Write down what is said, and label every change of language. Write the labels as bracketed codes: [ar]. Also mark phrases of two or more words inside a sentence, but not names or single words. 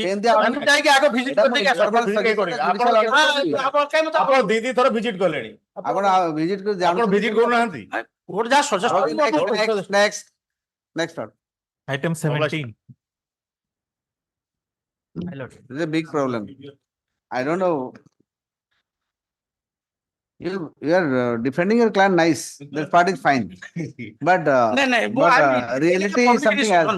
[or] ଏମିତି ଆମେ ଯାଇକି ଆଗ ଭିଜିଟ କରିଦେଇକି ଆସିବା। ଆପଣ ଦି ଥର ଭିଜିଟ କଲେଣି ଆପଣ ଭିଜିଟ କରି ଆପଣ ଭିଜିଟ କରୁନାହାନ୍ତି ଗୋଟେ ଯାହା ସଜେଷ୍ଟ [en] next one. Item 17. This is a big problem. I don't know. You are defending your client nice. That part is fine. But reality is something else.